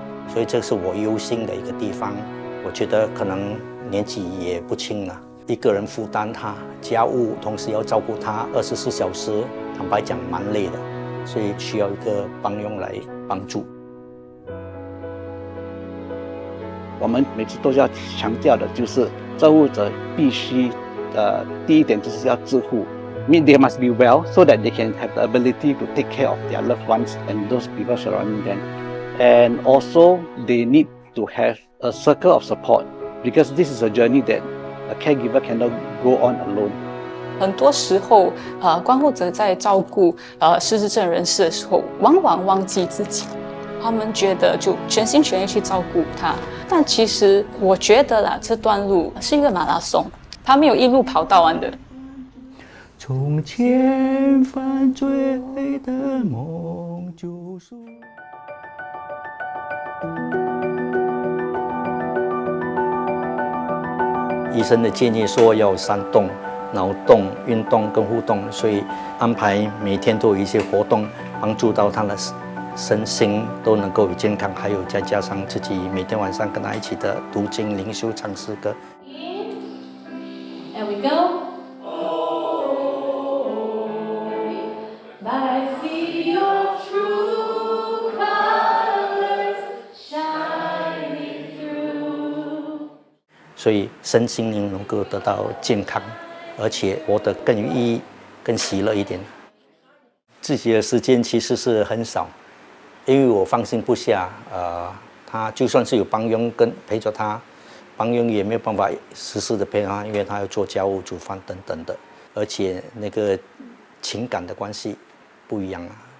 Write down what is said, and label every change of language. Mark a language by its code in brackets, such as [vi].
[zh] 所以这是我忧心的一个地方。我觉得可能年纪也不轻了，一个人负担他家务，同时要照顾他24小时，坦白讲蛮累的，所以需要一个帮佣来帮助。我们每次都要强调的就是照顾者必须第一点就是要自护。 [en] I mean, they must be well so that they can have the ability to take care of their loved ones and those people surrounding them. And also, they need to have a circle of support because this is a journey that a caregiver cannot go on alone. [zh] 很多时候，观护者在照顾失智症人士的时候，往往忘记自己。他们觉得就全心全意去照顾他，但其实我觉得啦，这段路是一个马拉松，他没有一路跑到完的。从前犯罪的梦救赎。医生的建议说要3动：脑动、运动跟互动，所以安排每天都有一些活动，帮助到他的身心都能够有健康，还有再加上自己每天晚上跟他一起的读经、灵修、唱诗歌。 [en] And we go. I see your true colors shining through. [zh] 所以身心灵能够得到健康，而且活得更有意义、更喜乐一点。自己的时间其实是很少，因为我放心不下。他就算是有帮佣跟陪着他，帮佣也没有办法时时的陪他，因为他要做家务、煮饭等等的，而且那个情感的关系不一样啊。